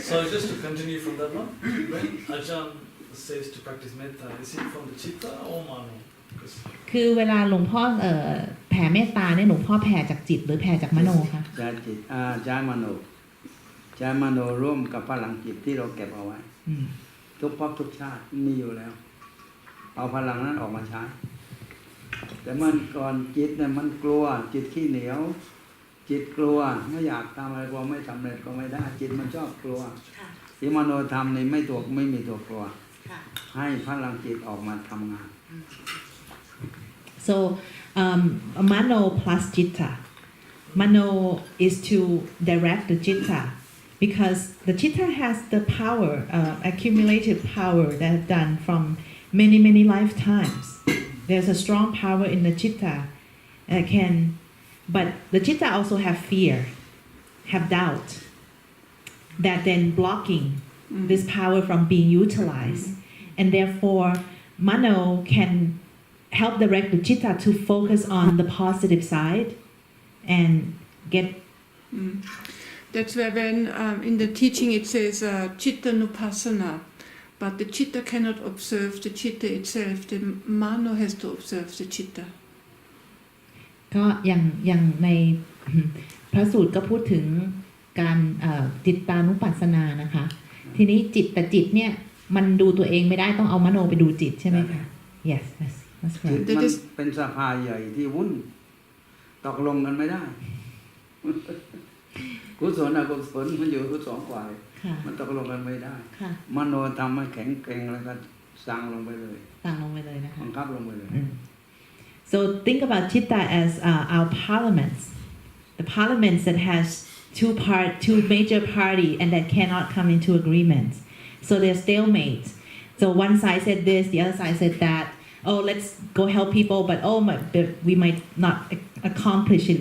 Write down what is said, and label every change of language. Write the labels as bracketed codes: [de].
[en] So just to continue from that one, when Ajahn says to practice metta, is it from the citta or mano? [th] คือเวลาหลวงพ่อแผ่เมตตาเนี่ยหลวงพ่อแผ่จากจิตหรือแผ่จากมโนคะ จากจิตใช้มโนใช้มโนร่วมกับพลังจิตที่เราเก็บเอาไว้ทุกภพทุกชาติมีอยู่แล้วเอาพลังนั้นออกมาใช้แต่มันก่อนจิตเนี่ยมันกลัวจิตขี้เหนียวจิตกลัวไม่อยากทำอะไรกลัวไม่สำเร็จก็ไม่ได้จิตมันชอบกลัวที่มโนธรรมนี่ไม่มีตัวกลัวให้พลังจิตออกมาทำงาน [en] So mano plus citta. Mano is to direct the citta because the citta has the power, accumulated power that's done from many lifetimes. There's a strong power in the citta but the citta also have fear, have doubt, that then blocking this power from being utilized, and therefore mano can help direct the citta to focus on the positive side and get. That's where when in the teaching it says citta nupassana, but the citta cannot observe the citta itself. The mano has to observe the citta. [th] ก็อย่างในพระสูตรก็พูดถึงการจิตตานุปัสสนานะคะทีนี้จิตเนี่ยมันดูตัวเองไม่ได้ต้องเอามโนไปดูจิตใช่ไหมคะ [en] Yes that's right [th] จิตมันเป็นสภาใหญ่ที่วุ่นตกลงกันไม่ได้กุศลอกุศลมันอยู่กุศลกว่ามันตกลงกันไม่ได้มโนทำให้แข็งแกร่งแล้วก็สั่งลงไปเลย นะคะ บังคับลงไปเลย [en] So think about citta as our parliaments, the parliaments that has two major party and that cannot come into agreement. So they're stalemates. So one side said this, the other side said that. Oh, let's go help people, but we might not accomplish it.